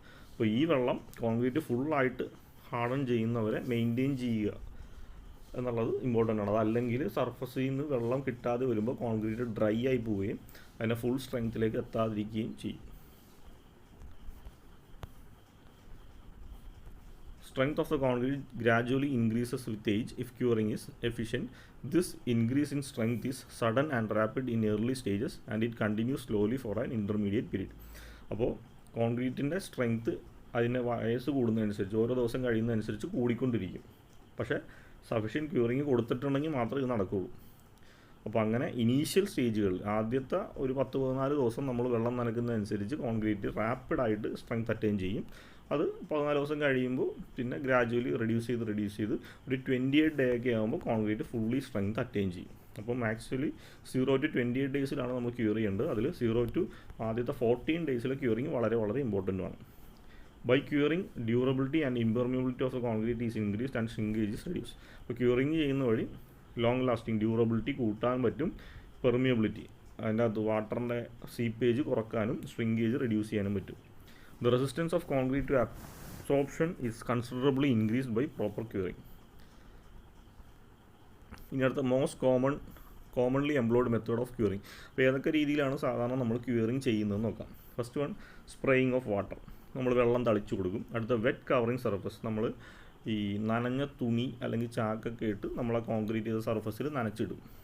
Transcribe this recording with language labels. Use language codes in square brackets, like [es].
[ml] അപ്പോൾ ഈ വെള്ളം കോൺക്രീറ്റ് ഫുള്ളായിട്ട് ഹാർഡൻ ചെയ്യുന്നവരെ മെയിൻറ്റെയിൻ ചെയ്യുക എന്നുള്ളത് ഇമ്പോർട്ടൻ്റ് ആണ്. അതല്ലെങ്കിൽ സർഫസിൽ നിന്ന് വെള്ളം കിട്ടാതെ വരുമ്പോൾ കോൺക്രീറ്റ് ഡ്രൈ ആയി പോവുകയും അതിൻ്റെ ഫുൾ സ്ട്രെങ്ത്തിലേക്ക് എത്താതിരിക്കുകയും ചെയ്യും. [en] Strength of the concrete gradually increases with age if curing is efficient. This increase in strength is sudden and rapid in early stages and it continues slowly for an intermediate period. [ml] അപ്പോൾ കോൺക്രീറ്റിൻ്റെ strength അതിൻ്റെ വയസ്സ് കൂടുന്നതനുസരിച്ച് ഓരോ ദിവസം കഴിയുന്നതനുസരിച്ച് കൂടിക്കൊണ്ടിരിക്കും. പക്ഷേ sufficient curing കൊടുത്തിട്ടുണ്ടെങ്കിൽ മാത്രമേ ഇത് നടക്കുകയുള്ളൂ. അപ്പോൾ അങ്ങനെ ഇനീഷ്യൽ സ്റ്റേജുകളിൽ ആദ്യത്തെ ഒരു 10-14 ദിവസം നമ്മൾ വെള്ളം നനയ്ക്കുന്നതനുസരിച്ച് കോൺക്രീറ്റ് റാപ്പിഡായിട്ട് സ്ട്രെങ്ത് അറ്റൈൻ ചെയ്യും. അത് 14 ദിവസം കഴിയുമ്പോൾ പിന്നെ ഗ്രാജുവലി റെഡ്യൂസ് ചെയ്ത് ഒരു 28 day ഒക്കെ ആകുമ്പോൾ കോൺക്രീറ്റ് ഫുള്ളി സ്ട്രെങ്ത് അറ്റൈൻ ചെയ്യും. അപ്പം ആക്ച്വലി 0 to 28 days നമ്മൾ ക്യൂർ ചെയ്യേണ്ടത്. അതിൽ 0 to ആദ്യത്തെ 14 days ക്യൂറിങ് വളരെ ഇമ്പോർട്ടൻ്റ് ആണ്. [en] By curing durability and impermeability of the concrete is increased and shrinkage is reduce. [ml] അപ്പോൾ ക്യൂറിങ് ചെയ്യുന്ന വഴി ലോങ് ലാസ്റ്റിംഗ് ഡ്യൂറബിലിറ്റി കൂട്ടാൻ പറ്റും, പെർമിയബിലിറ്റി അതിൻ്റെ അകത്ത് വാട്ടറിൻ്റെ സീപ്പേജ് കുറക്കാനും ശ്രിങ്കേജ് റെഡ്യൂസ് ചെയ്യാനും പറ്റും. [en] The resistance of concrete to absorption is considerably increased by proper curing. [ml] ഇനി അടുത്ത [en] Most commonly employed method of curing. [ml] അപ്പോൾ ഏതൊക്കെ രീതിയിലാണ് സാധാരണ നമ്മൾ ക്യൂറിങ് ചെയ്യുന്നത് നോക്കാം. [en] First one, spraying of water. [ml] നമ്മൾ വെള്ളം തളിച്ചു കൊടുക്കും. അടുത്ത വെറ്റ് കവറിങ് സർഫസ്. നമ്മൾ ഈ നനഞ്ഞ തുണി അല്ലെങ്കിൽ ചാക്കൊക്കെ ഇട്ട് നമ്മൾ ആ കോൺക്രീറ്റ് ചെയ്ത സർഫസിൽ നനച്ചിടും.